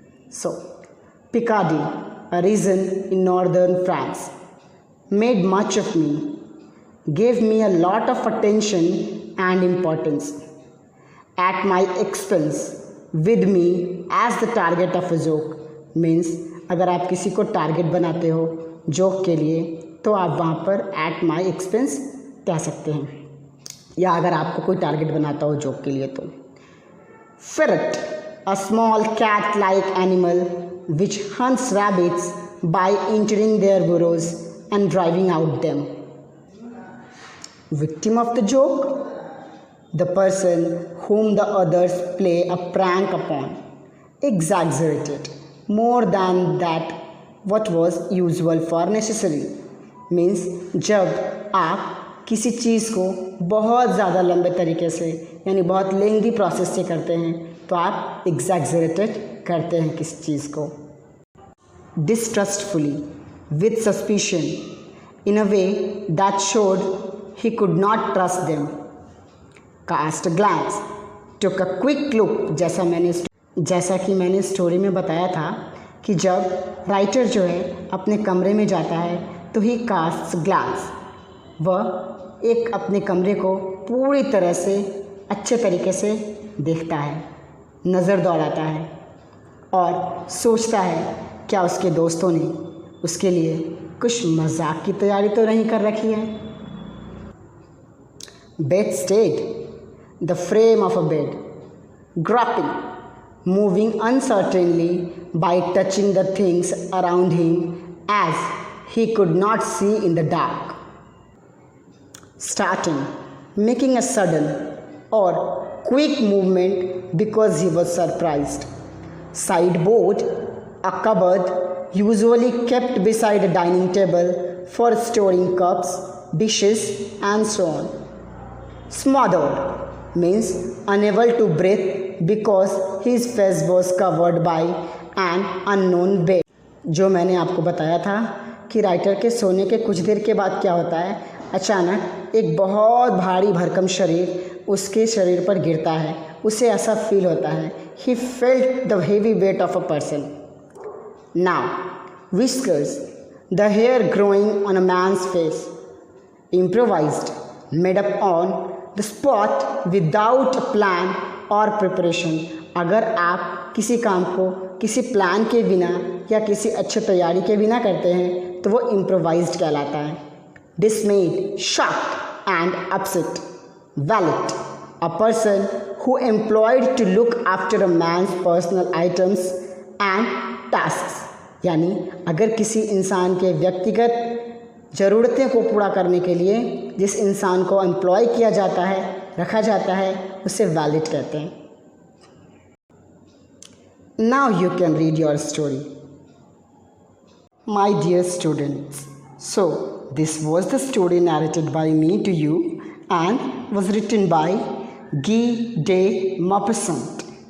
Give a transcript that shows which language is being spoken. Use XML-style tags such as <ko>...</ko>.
<en>So, Picardy, a region in northern France, made much of me, gave me a lot of attention and importance, at my expense, with me as the target of a joke।</en> <hi>Means अगर आप किसी को target बनाते हो joke के लिए तो आप वहाँ पर एट माई एक्सपेंस कह सकते हैं, या अगर आपको कोई टारगेट बनाता हो जोक के लिए तो।</hi> <en>Ferret, a small cat-like animal which hunts rabbits by entering their burrows and driving out them. Victim of the joke, the person whom the others play a prank upon, exaggerated more than that what was usual for necessary।</en> <hi>Means जब आप किसी चीज़ को बहुत ज़्यादा लंबे तरीके से, यानी बहुत लेंदी प्रोसेस से करते हैं, तो आप एग्जैगरेटेड करते हैं किसी चीज़ को।</hi> <en>Distrustfully, with suspicion, in a way that showed he could not trust them. Cast glance, took a quick look,</en> <hi>जैसा कि मैंने स्टोरी में बताया था कि जब राइटर जो है अपने कमरे में जाता है तो ही कास्ट ग्लांस, वह एक अपने कमरे को पूरी तरह से अच्छे तरीके से देखता है, नज़र दौड़ाता है और सोचता है क्या उसके दोस्तों ने उसके लिए कुछ मजाक की तैयारी तो नहीं कर रखी है।</hi> <en>Bedstead, the frame of a bed, groping, moving uncertainly by touching the things around him as he could not see in the dark. Starting, making a sudden or quick movement because he was surprised. Sideboard, a cupboard usually kept beside a dining table for storing cups, dishes and so on. Smothered means unable to breathe because his face was covered by an unknown bed।</en> <hi>जो मैंने आपको बताया था कि writer के सोने के कुछ देर के बाद क्या होता है, अचानक एक बहुत भारी भरकम शरीर उसके शरीर पर गिरता है। उसे ऐसा फील होता है,</hi> <en>he felt the heavy weight of a person। Now, whiskers, the hair growing on a man's face, improvised, made up on the spot without a plan or preparation।</en> <hi>अगर आप किसी काम को किसी प्लान के बिना या किसी अच्छे तैयारी के बिना करते हैं तो वो इम्प्रोवाइज्ड कहलाता है।</hi> <en>Dismayed, shocked and upset। Valet, a person who employed to look after a man's personal items and tasks।</en> <hi>यानी अगर किसी इंसान के व्यक्तिगत ज़रूरतें को पूरा करने के लिए जिस इंसान को एम्प्लॉय किया जाता है, रखा जाता है, उसे वैलिड कहते हैं।</hi> <en>Now you can read your story. My dear students, so this was the story narrated by me to you and was written by Guy de Maupassant.</en>